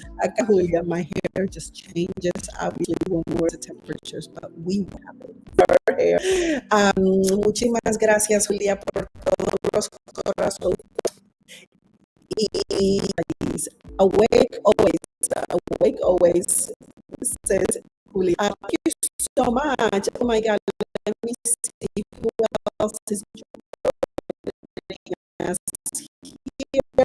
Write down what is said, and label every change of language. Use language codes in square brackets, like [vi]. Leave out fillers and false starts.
[en] Acá, Julia, my hair just changes, obviously, when we're at temperatures, but we have it. [es] Muchísimas gracias, Julia, por todos los corazones. [en] Awake always, says Julia. Thank you so much. Oh my God, let me see who else is joining us here.